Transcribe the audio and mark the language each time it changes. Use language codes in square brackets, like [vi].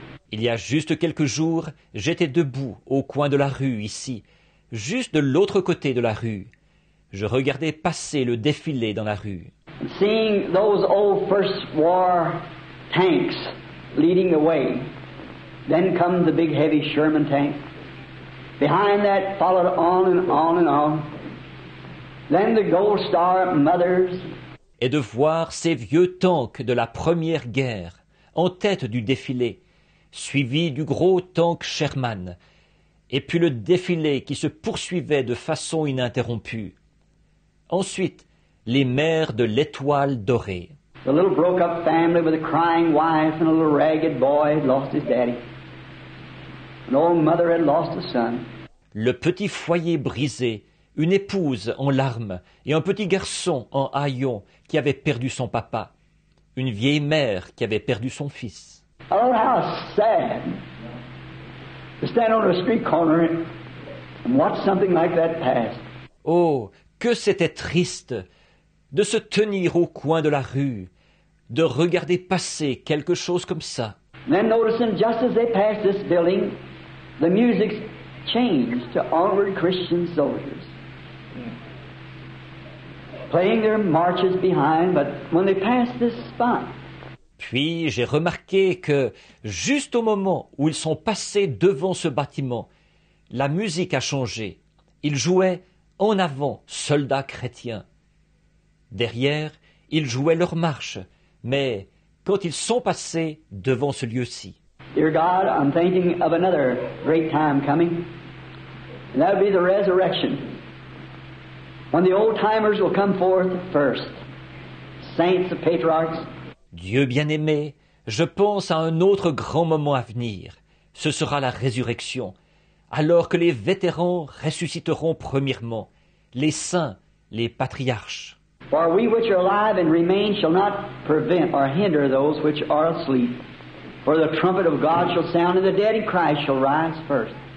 [fr] Il y a juste quelques jours, j'étais debout au coin de la rue ici, juste de l'autre côté de la rue. Je regardais passer le défilé dans la rue. [en] Seeing those old First War tanks leading the way. Then come the big heavy Sherman tank. Behind that followed on and on and on. Then the Gold Star Mothers. [fr] Et de voir ces vieux tanks de la Première Guerre en tête du défilé, suivis du gros tank Sherman, et puis le défilé qui se poursuivait de façon ininterrompue. Ensuite, les mères de l'Étoile dorée. [en] The little broke-up family with a crying wife and a little ragged boy had lost his daddy. An old mother had lost a son. [fr] Le petit foyer brisé, une épouse en larmes et un petit garçon en haillons qui avait perdu son papa, une vieille mère qui avait perdu son fils. [en] Oh, how sad to stand on a street corner and watch something like that pass. [fr] Oh, que c'était triste de se tenir au coin de la rue, de regarder passer quelque chose comme ça. [en] Then noticing just as they passed this building, the music changed to Onward Christian Soldiers. Playing their marches behind, but when they passed this spot, [fr] Puis j'ai remarqué que, juste au moment où ils sont passés devant ce bâtiment, la musique a changé. Ils jouaient en avant, soldats chrétiens. Derrière, ils jouaient leur marche, mais quand ils sont passés devant ce lieu-ci. [en] Dear God, I'm thinking of another great time coming, and that will be the resurrection, when the old-timers will come forth first, saints, the patriarchs. [fr] Dieu bien-aimé, je pense à un autre grand moment à venir. Ce sera la résurrection, alors que les vétérans ressusciteront premièrement, les saints, les patriarches. [en] For we which are alive and remain shall not prevent or hinder those which are asleep. For the trumpet of God shall sound, and the dead in Christ shall rise first.